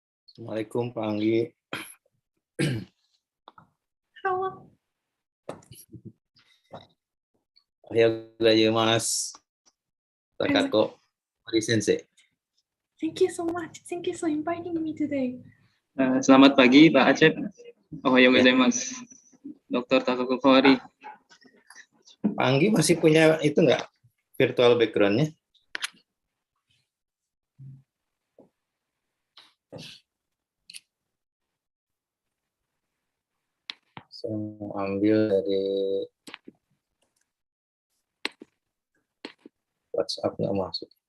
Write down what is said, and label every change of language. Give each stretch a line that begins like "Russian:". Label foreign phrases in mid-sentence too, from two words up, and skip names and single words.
Indonesian: Assalamualaikum Pak Anggi. Halo.
Japanese: おはようございます. Takako, Sensei.
English: Thank you so much. Thank you for inviting me today.
Indonesian: Selamat pagi Pak Acep.
Japanese: おはようございます. Dr. Takako Kohori.
Indonesian: Pak Anggi masih punya itu nggak
English: virtual background-
Indonesian: nya? Saya mau ambil dari WhatsApp, nggak masuk.